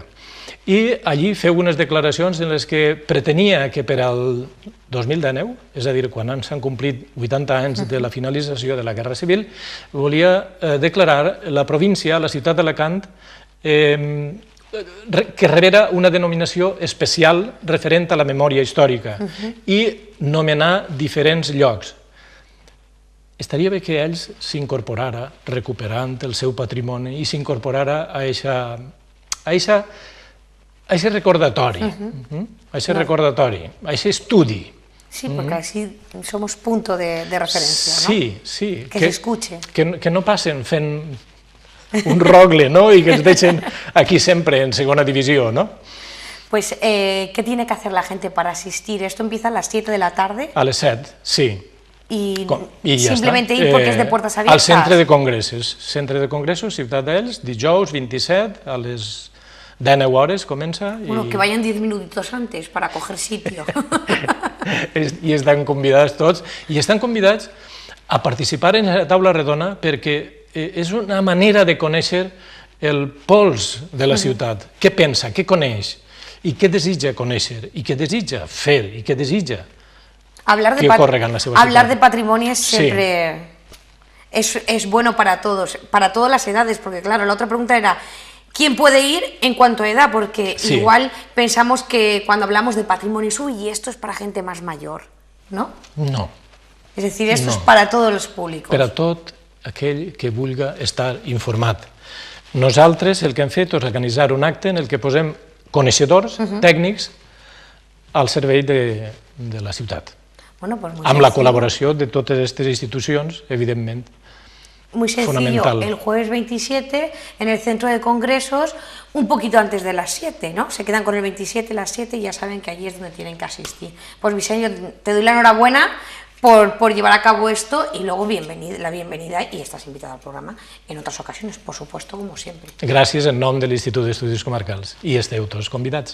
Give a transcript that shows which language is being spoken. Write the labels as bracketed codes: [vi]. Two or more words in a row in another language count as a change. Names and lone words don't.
[ca] I allí feu unes declaracions en les que pretenia que per al 2019, és a dir, quan s'han complit 80 anys de la finalització de la Guerra Civil, volia declarar la província, la ciutat d'Alacant, que rebera una denominació especial referent a la memòria històrica i nomenar diferents llocs. Estaria bé que ells s'incorporara, recuperant el seu patrimoni, i s'incorporara a aquest recordatori, a aquest estudi. [es] Sí, porque así somos punto de referencia, ¿no? Sí, sí. Que se escuche. [ca] Que no passen fent un rogle, ¿no? Y que ens deixen aquí sempre en segona divisió, ¿no? [es] Pues, ¿qué tiene que hacer la gente para asistir? Esto empieza a las 7 de la tarde. [ca] A les 7, sí. [es] Y simplemente ir porque es de puertas abiertas. [ca] Al centre de congressos, Ciutat d'Elx, dijous 27, a les 19 hores comença. [es] Bueno, que vayan 10 minutitos antes para coger sitio. [ca] I estan convidats tots, i estan convidats a participar en la taula redona perquè és una manera de conèixer el pols de la ciutat. Què pensa, què coneix, i què desitja conèixer, i què desitja fer, i què desitja que ocorre en la seva ciutat. [es] Hablar de patrimonio es siempre es bueno para todos, para todas las edades, porque claro, la otra pregunta era ¿quién puede ir en cuanto a edad? Porque igual pensamos que cuando hablamos de patrimonio, uy, esto es para gente más mayor, ¿no? No. Es decir, esto es para todos los públicos. [ca] Per a tot aquell que vulgui estar informat. Nosaltres el que hem fet és organitzar un acte en el que posem coneixedors, tècnics, al servei de la ciutat. Amb la col·laboració de totes aquestes institucions, evidentment. [es] Muy sencillo, fundamental. el jueves 27 en el centro de congresos, un poquito antes de las 7, ¿no? Se quedan con el 27, las 7 y ya saben que allí es donde tienen que asistir. Pues Visenyo, te doy la enhorabuena por llevar a cabo esto y luego la bienvenida y estás invitado al programa en otras ocasiones, por supuesto, como siempre. [ca] Gràcies en nom de l'Institut d'Estudis Comarcals i esteu tots convidats.